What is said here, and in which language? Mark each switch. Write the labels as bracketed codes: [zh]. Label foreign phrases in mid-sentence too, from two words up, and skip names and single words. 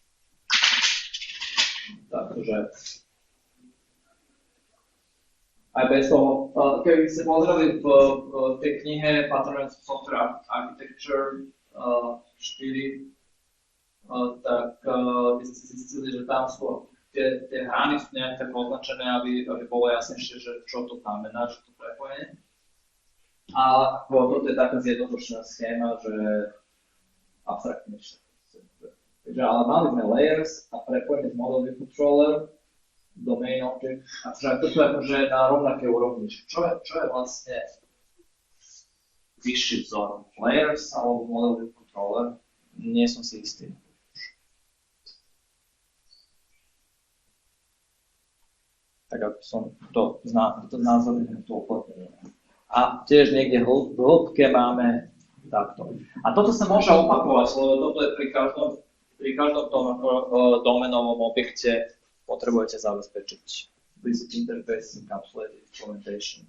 [sk] Takže aj bez toho, keby ste pozreli v tej knihe Patterns of Software Architecture 4, tak by ste zistili, že tam sú tie hrany sú nejak tak označené, aby bolo jasnejšie, že čo to znamená, že to prepojenie. A toto je taká zjednodušená schéma, že abstraktnejšia. Takže ale mali sme layers a prepojenie z [en] model view controller, domain object, [sk] a toto je akože na rovnaké úrovni. Čo je vlastne vyšší vzor? Layers alebo [en] model view controller? [sk] Nie som si istý. Tak ako som to znázornil, to uplatnenie. A tiež niekde v hĺbke máme takto. A toto sa môže opakovať, lebo toto je pri každom tom domenovom objekte potrebujete zabezpečiť [en] Basic Interface Encapsulated Implementation.